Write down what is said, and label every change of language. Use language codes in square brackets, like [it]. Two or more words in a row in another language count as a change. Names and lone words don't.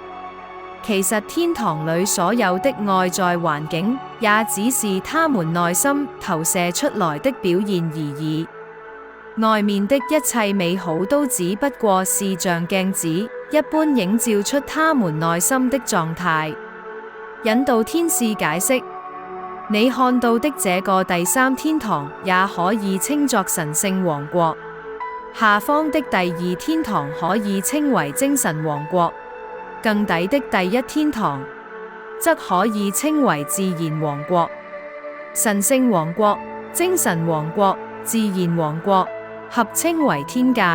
[zh] 其實天堂裡所有的外在環境，也只是他們內心投射出來的表現而已。外面的一切美好都只不過是像鏡子一般映照出他們內心的狀態。引導天使解釋：你看到的這個第三天堂也可以稱作神聖王國，下方的第二天堂可以稱為精神王國，更底的第一天堂則可以稱為自然王國。神聖王國精神王國、自然王國合稱為天界。